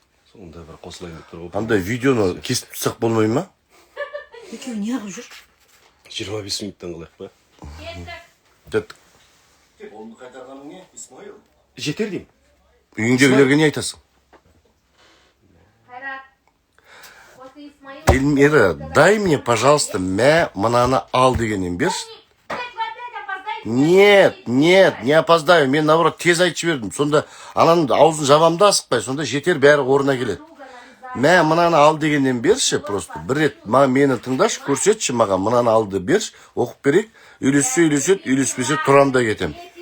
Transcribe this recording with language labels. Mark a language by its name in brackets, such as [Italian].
[Kazakh] Сонда бір қосылайын деп тұр ғой. Андай видеоны кесіп тұрсақ болмай ма? Екеуі не ағып жүр? 25 минуттан қалайық па? Кеттік. Қолыңды қайтарғаның не, Исмайыл? Жетер деймін. Үйіңдегілерге не айтасың? [Russian] Хайрат, после Исмаила... [Kazakh] Эльмира, [Russian] дай мне, пожалуйста, [Kazakh] мынаны ал дегеннен берші. [Russian] Опять вы опять опоздаете? Нет, не опоздаю. [Kazakh] Мен, [Russian] наоборот, [Kazakh] тез айтып жібердім. Сонда ананың аузын жабамды асықпай, сонда жетер бәрі орнына келеді. Мынаны ал дегеннен берші, [Russian] просто. [Kazakh] Bir рет мені тыңдашы, көрсетші маған, мынаны алды берші, оқып берейік. Үйлеспесе тұрам да кетем.